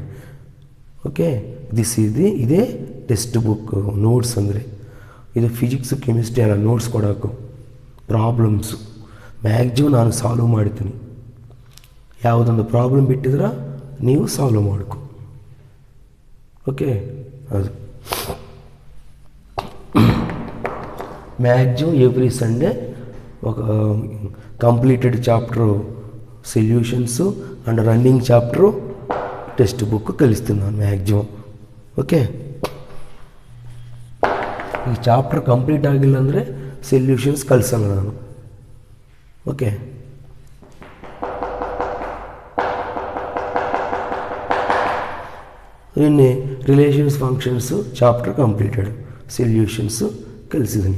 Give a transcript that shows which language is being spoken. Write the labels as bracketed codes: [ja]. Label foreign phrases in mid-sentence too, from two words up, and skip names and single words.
[kn] ಓಕೆ, ಇದೇ [en] text book notes [kn] ಅಂದರೆ ಇದು [en] physics chemistry [kn] ಎಲ್ಲ ನೋಟ್ಸ್ ಕೊಡೋಕು [en] problems maximum [kn] ನಾನು ಸಾಲ್ವ್ ಮಾಡ್ತೀನಿ. ಯಾವುದೊಂದು ಪ್ರಾಬ್ಲಮ್ ಬಿಟ್ಟಿದ್ರೆ ನೀವು ಸಾಲ್ವ್ ಮಾಡ್ಕೊ. ಓಕೆ, ಅದು ಮ್ಯಾಕ್ಸಿಮಮ್ [en] every Sunday [te] ఒక [en] completed chapter solutions and running chapter text book [te] కలుస్తున్నాను మ్యాక్సిమం. ఓకే, [kn] ಈ [en] chapter complete [kn] ಆಗಿಲ್ಲ ಅಂದರೆ ಸೊಲ್ಯೂಷನ್ಸ್ ಕಲಿಸಲ್ಲ ನಾನು. ಓಕೆ, ನಿನ್ನೆ [en] relations functions chapter completed, [kn] ಸೊಲ್ಯೂಷನ್ಸು ಕಲಿಸಿದ್ದೀನಿ.